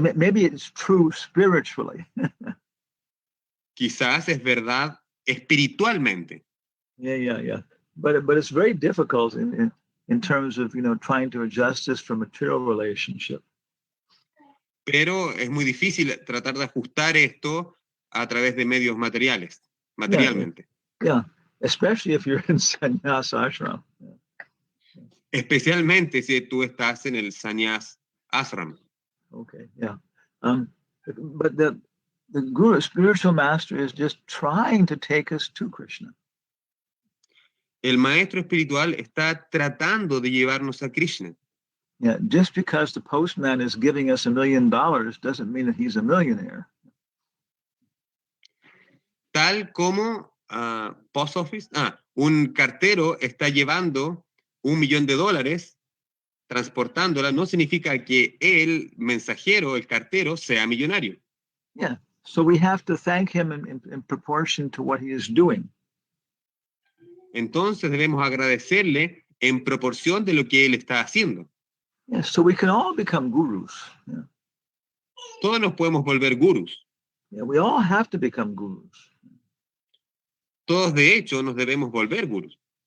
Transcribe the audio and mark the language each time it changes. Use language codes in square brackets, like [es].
[en] Maybe it's true spiritually. [es] Quizás es verdad espiritualmente, Yeah. [en] But it's very difficult in terms of trying to adjust this from material relationship. [es] pero es muy difícil tratar de ajustar esto a través de medios materialmente. [en] Yeah, especially if you're in sannyas ashram. [es] Especialmente si tú estás en el sannyas ashram. [en] Okay, yeah. But the guru, spiritual master, is just trying to take us to Krishna. [es] El maestro espiritual está tratando de llevarnos a Krishna. [en] Yeah, just because the postman is giving us $1 million doesn't mean that he's a millionaire. [es] Tal como [en] post office, [es] un cartero está llevando $1 million transportándola, no significa que el mensajero, el cartero, sea millonario. [en] Yeah, so we have to thank him in proportion to what he is doing. [es] Entonces debemos agradecerle en proporción de lo que él está haciendo. [en] Yeah, so we can all become gurus. Yeah. [es] Todos nos podemos volver gurus. [en] Yeah, we all have to become gurus. [es] Todos de hecho nos debemos volver gurus.